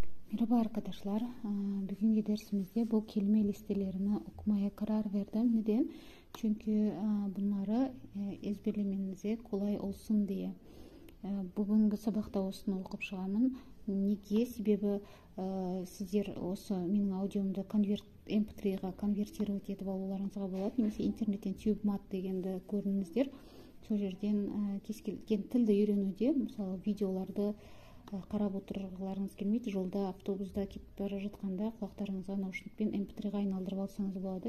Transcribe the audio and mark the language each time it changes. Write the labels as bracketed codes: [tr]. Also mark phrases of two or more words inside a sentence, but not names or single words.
[tr] Merhaba arkadaşlar. Bugünkü dersimizde bu kelime listelerini okumaya karar verdim. Neden? Çünkü bunları ezberlemenize kolay olsun diye. [kk] Бүгінгі сабақта осыны оқып шығамын. Неге? Себебі сіздер осы менің аудиомды mp3-ға конвертировать етіп алуларыңызға болады. Немесе интернеттен TubeMat дегенді көріңіздер. Сол жерден кез келген тілді үйренуде, мысалы видеоларды қарап отырғыларыңыз келмейді, жолда автобуста кетіп бара жатқанда құлақтарыңызға наушникпен mp3-ға айналдырып алсаңыз болады.